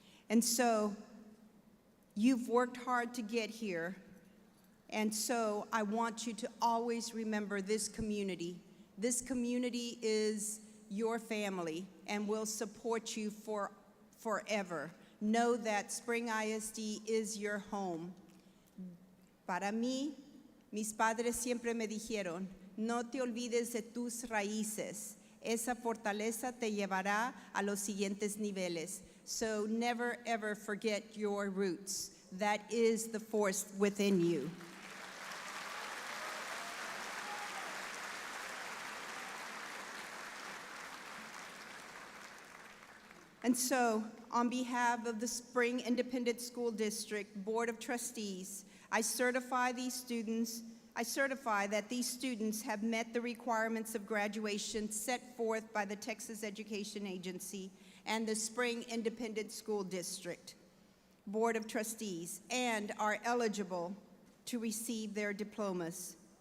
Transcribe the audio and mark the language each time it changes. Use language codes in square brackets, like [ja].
[en] And so you've worked hard to get here. And so I want you to always remember this community. This community is your family and will support you forever. Know that Spring ISD is your home. [es] Para mí, mis padres siempre me dijeron, no te olvides de tus raíces. Esa fortaleza te llevará a los siguientes niveles. [en] So never ever forget your roots. That is the force within you. And so, on behalf of the Spring Independent School District Board of Trustees, I certify that these students have met the requirements of graduation set forth by the Texas Education Agency and the Spring Independent School District Board of Trustees and are eligible to receive their diplomas.